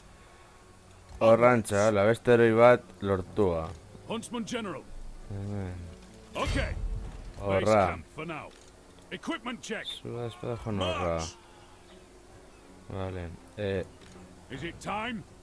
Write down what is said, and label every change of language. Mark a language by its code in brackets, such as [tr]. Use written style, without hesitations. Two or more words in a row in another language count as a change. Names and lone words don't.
[eu] Horrantza, la beste heroi bat lortua. [en] Huntsman General. [eu] Hemen. [en] Okay. Base [eu] Horra. [en] camp for now. Equipment check. [eu] Zua espada joan horra. [en] March. [eu] Vale. [en] Is it time?